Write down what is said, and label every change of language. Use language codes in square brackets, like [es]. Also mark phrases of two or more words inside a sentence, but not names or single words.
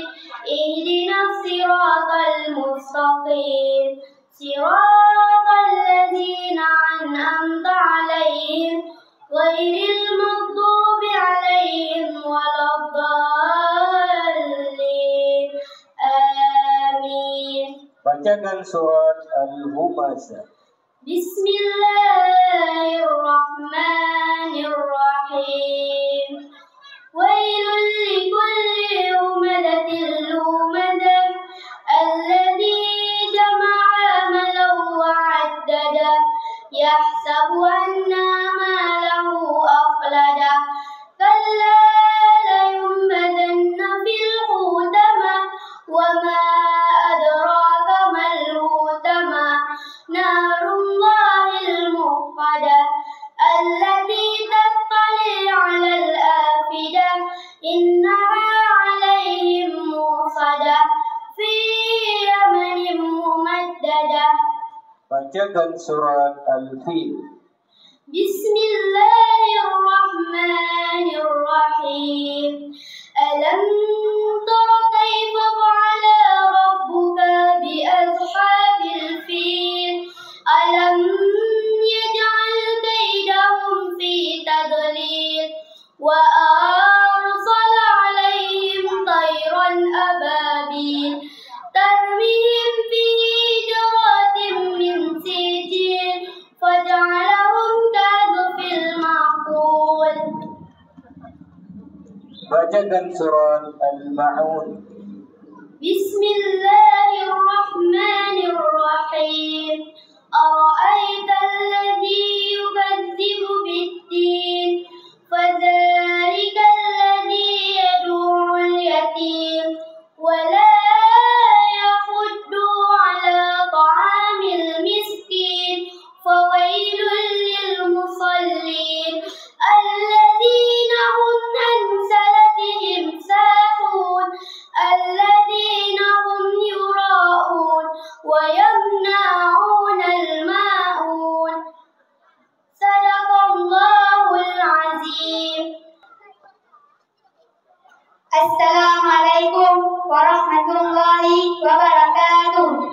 [ar] اهدنا الصراط المستقيم. صراط الذين أنعمت عليهم غير المغضوب عليهم ولا الضالين. Amin. [id] Bacakan surat Al-Humazah. [ar] بسم الله الرحمن الرحيم. ويل لكل همزة لمزة الذي جمع مالا و عدده يحسب أن ماله أخلده كلا لينبذن في الحطمة وما أدراك ما الحطمة نار الله الموقدة التي تطلع على الأفئدة إنها عليهم مؤصدة في عمد ممددة. [id] Bacakan surat Al-Fil. [ar] بسم الله الرحمن الرحيم. ألم تر كيف فعل ربك بأصحاب الفيل ألم يجعل كيدهم في تضليل وأرسل عليهم طيرا أبابيل ترميهم بحجارة من سجيل فجعلهم كعصف مأكول. [id] Bacakan surat Al-Ma'un. [ar] بسم الله الرحمن الرحيم. أرأيت الذي يكذب بالدين فذلك الذي يدع اليتيم ولا يحض على طعام المسكين فويل للمصلين الذين هم عن صلاتهم ساهون الذين هم يراءون ويمنعون الماعون. صدق الله العظيم. السلام عليكم ورحمة الله وبركاته.